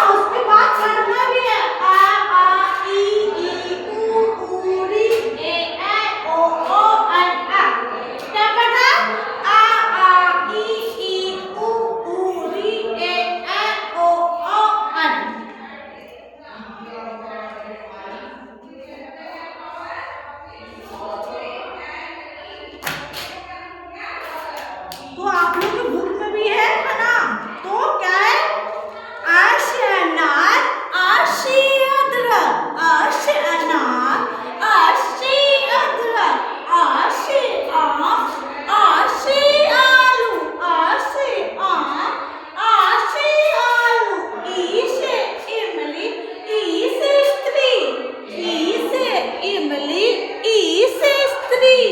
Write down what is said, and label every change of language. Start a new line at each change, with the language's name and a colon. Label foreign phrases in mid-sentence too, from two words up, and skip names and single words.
Hindi: उसके बाद पढ़ना भी है आ ई ऊ री ए ओ अन आ क्या पढ़ना है आ ई ऊ री ए ओ अन। तो आप लोग के बुक में भी है ना। तो क्या है आश अनार आशी अदरक आश अनार आशी अदरक आशी आम आशी आलू आशी आम आशी आलू ई से इमली ई से स्त्री ई से इमली ई से स्त्री